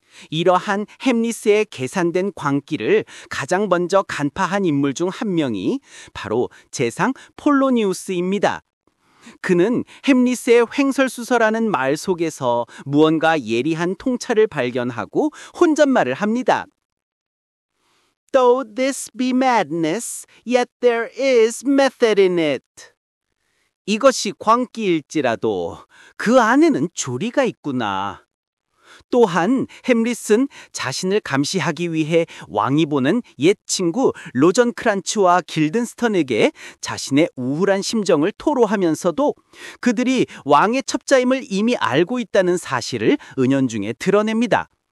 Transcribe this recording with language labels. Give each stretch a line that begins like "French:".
Korean: 이러한 햄릿의 계산된 광기를 가장 먼저 간파한 인물 중 한 명이 바로 제상 폴로니우스입니다. 그는 햄릿의 횡설수설하는 말 속에서 무언가 예리한 통찰을 발견하고 혼잣말을 합니다.
English: Though this be madness, yet there is method in it.
Korean: 이것이 광기일지라도 그 안에는 조리가 있구나. 또한 햄릿은 자신을 감시하기 위해 왕이 보는 옛 친구 로전크란츠와 길든스턴에게 자신의 우울한 심정을 토로하면서도 그들이 왕의 첩자임을 이미 알고 있다는 사실을 은연중에 드러냅니다.